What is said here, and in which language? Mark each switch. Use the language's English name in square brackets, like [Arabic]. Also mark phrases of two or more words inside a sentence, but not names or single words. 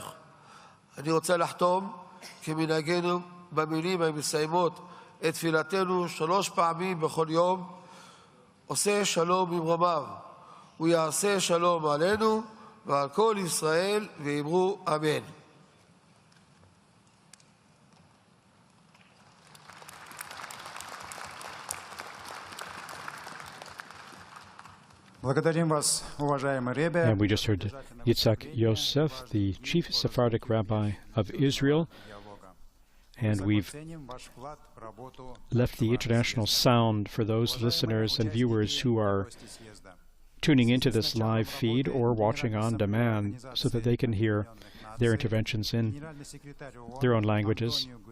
[Hebrew] אני רוצה לחתום כמנהגנו במילים המסיימות את תפילתנו 3 פעמים בכל יום. עושה שלום במרומיו, הוא יעשה שלום עלינו ועל כל ישראל, ואמרו אמן. [Russian] Благодарим вас, уважаемый Ребе. [English] And we just heard Yitzhak Yosef, the chief Sephardic rabbi of Israel. And we've left the international sound for those listeners and viewers who are tuning into this live feed or watching on demand so that they can hear their interventions in their own languages.